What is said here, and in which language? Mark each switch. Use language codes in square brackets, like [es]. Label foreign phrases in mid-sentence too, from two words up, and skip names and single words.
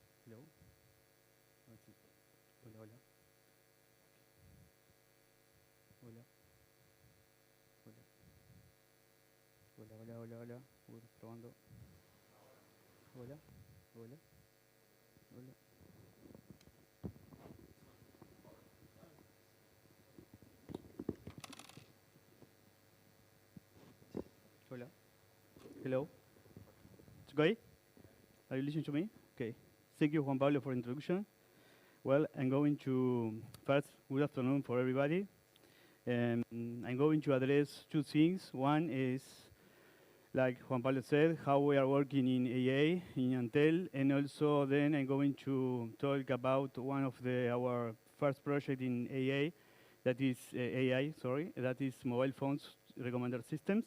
[en] Hello. Let's see. [es] Hola, hola. Hola. Hola. Hola, hola, hola, hola. Probando. Hola. Hola. Hola. Hola. [en] Hello. It's okay? Are you listening to me? Okay. Thank you, Juan Pablo, for introduction. Well, I'm going to first, good afternoon for everybody. I'm going to address two things. One is, like Juan Pablo said, how we are working in AA, in Antel, and also then I'm going to talk about one of our first project in AA, that is AI, sorry, that is mobile phones recommender systems.